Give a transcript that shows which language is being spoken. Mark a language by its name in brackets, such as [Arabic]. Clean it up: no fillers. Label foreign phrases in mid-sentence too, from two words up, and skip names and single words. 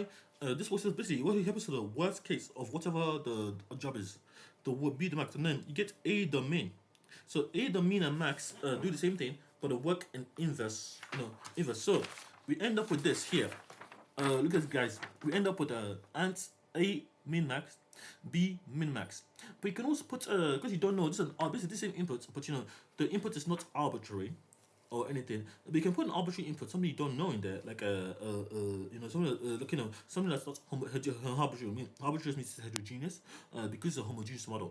[English] This was basically what happens to the worst case of whatever the job is. The B the max, and then you get A the min. So A the min and max do the same thing, but they work in inverse. Inverse. So we end up with this here. Look at this, guys. We end up with ant A min max, B min max. But you can also put because you don't know this is basically the same input, but the input is not arbitrary or anything. But you can put an arbitrary input, something you don't know in there, like something like something that's not arbitrary. I mean, arbitrary means it's heterogeneous because it's a homogeneous model.